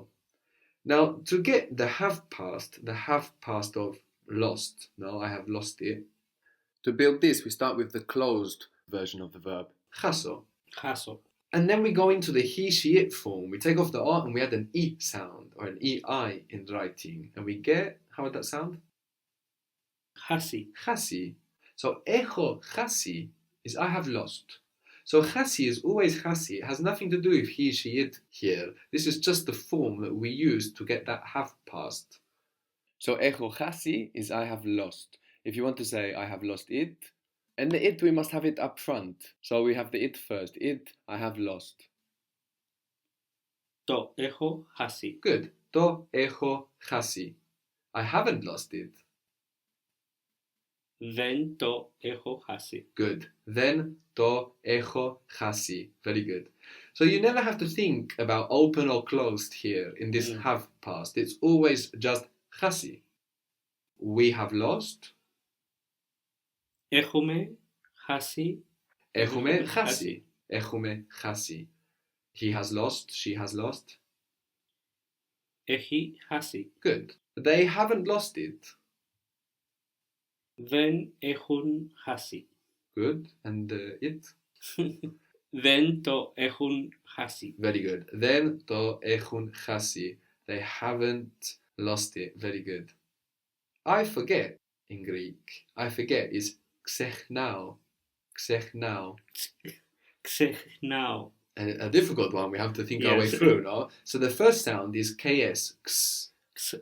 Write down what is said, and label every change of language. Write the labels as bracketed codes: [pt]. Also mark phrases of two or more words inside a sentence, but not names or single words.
[en] Now, to get the have past of lost, no, I have lost it. To build this, we start with the closed version of the verb, [el] χάσω. Χάσω. [en] And then we go into the he, she, it form. We take off the R and we add an E sound, or an EI in writing. And we get, how would that sound? [el] Χάσει. [en] Χάσει. So, [el] έχω χάσει [en] is I have lost. So chasi is always chasi. It has nothing to do with he, she, it here. This is just the form that we use to get that have past. So [el] έχω χάσει [en] is I have lost. If you want to say I have lost it, and the it we must have it up front. So we have the it first. It, I have lost. [el] Το έχω χάσει. [en] Good. [el] Το έχω χάσει. [en] I haven't lost it. [el] Δεν το έχω χάσει. [en] Good. Then [el] το έχω χάσει. [en] Very good. So you never have to think about open or closed here in this have past. It's always just χάσει. We have lost. [el] Έχουμε χάσει. Έχουμε χάσει. Έχουμε χάσει. [en] He has lost. She has lost. [el] Έχει χάσει. [en] Good. They haven't lost it. [el] Δεν έχουν χάσει. [en] Good. And it? [el] Δεν το έχουν χάσει. [en] Very good. [el] Δεν το έχουν χάσει. [en] They haven't lost it. Very good. I forget in Greek. I forget is ξεχνάω. [el] Ξεχνάω. Ξεχνάω. [en] A difficult one we have to think our way through, no? So the first sound is ks. Ks.